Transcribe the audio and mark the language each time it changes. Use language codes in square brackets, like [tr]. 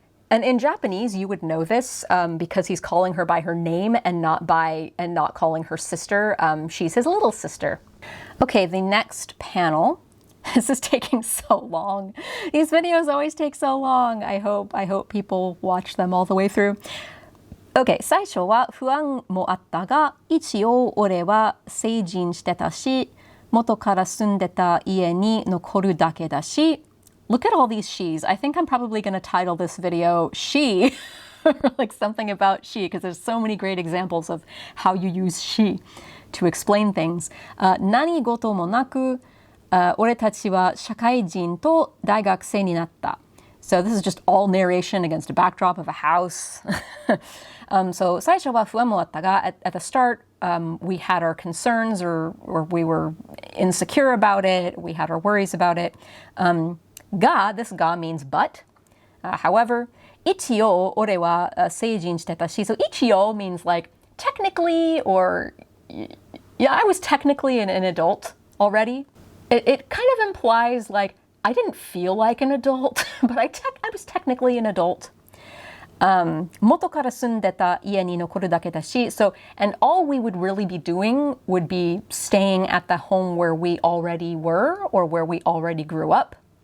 [en] And in Japanese, you would know this because he's calling her by her name and not calling her sister. She's his little sister. Okay, the next panel. This is taking so long. These videos always take so long. I hope people watch them all the way through. [ja] Okay, 最初は不安もあったが、一応俺は成人してたし、元から住んでた家に残るだけだし。 [en] Look at all these she's. I think I'm probably going to title this video she, like something about she, because there's so many great examples of how you use she to explain things. [ja] 何事もなく、俺たちは社会人と大学生になった. [en] So this is just all narration against a backdrop of a house. So [ja] 最初は不安もあったが [en] at the start, we had our concerns or we were insecure about it. We had our worries about it. Ga, this ga means but. [ja] However, 一応俺は成人してたし. [en] So 一応 means like technically or yeah, I was technically an adult already. It kind of implies like I didn't feel like an adult, but I was technically an adult. [ja] 元から住んでた家に残るだけだし, [en] so, and all we would really be doing would be staying at the home where we already were or where we already grew up.